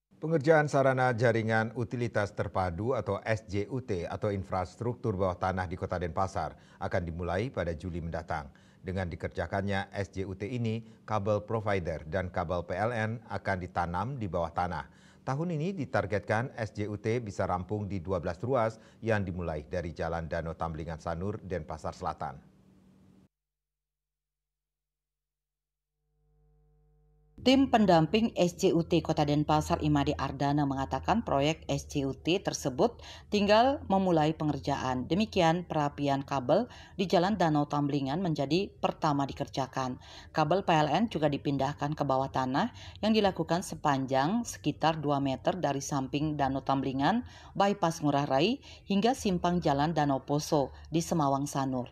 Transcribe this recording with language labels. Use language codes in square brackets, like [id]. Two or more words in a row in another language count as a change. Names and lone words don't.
[id] Pengerjaan sarana jaringan utilitas terpadu atau SJUT atau infrastruktur bawah tanah di Kota Denpasar akan dimulai pada Juli mendatang. Dengan dikerjakannya SJUT ini, kabel provider dan kabel PLN akan ditanam di bawah tanah. Tahun ini ditargetkan SJUT bisa rampung di 12 ruas yang dimulai dari Jalan Danau Tamblingan Sanur, Denpasar Selatan. Tim pendamping SJUT Kota Denpasar Imade Ardana mengatakan proyek SJUT tersebut tinggal memulai pengerjaan. Demikian perapian kabel di Jalan Danau Tamblingan menjadi pertama dikerjakan. Kabel PLN juga dipindahkan ke bawah tanah yang dilakukan sepanjang sekitar 2 meter dari samping Danau Tamblingan, bypass Ngurah Rai hingga simpang Jalan Danau Poso di Semawang Sanur.